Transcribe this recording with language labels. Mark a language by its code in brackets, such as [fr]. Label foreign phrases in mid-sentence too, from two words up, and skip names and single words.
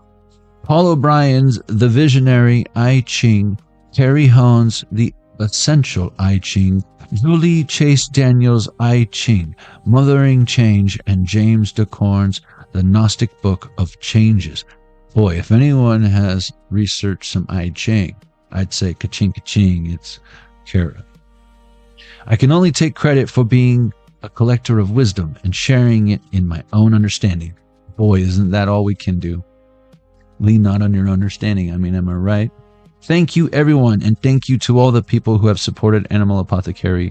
[en] Paul O'Brien's The Visionary I Ching, Terry Hone's The Essential I Ching, Julie Chase Daniels' I Ching, Mothering Change, and James DeCorn's The Gnostic Book of Changes. Boy, if anyone has researched some I Ching, I'd say ka-ching ka-ching, it's Kara. I can only take credit for being a collector of wisdom and sharing it in my own understanding. Boy, isn't that all we can do? Lean not on your understanding. I mean, am I right? Thank you, everyone, and thank you to all the people who have supported Animal Apothecary.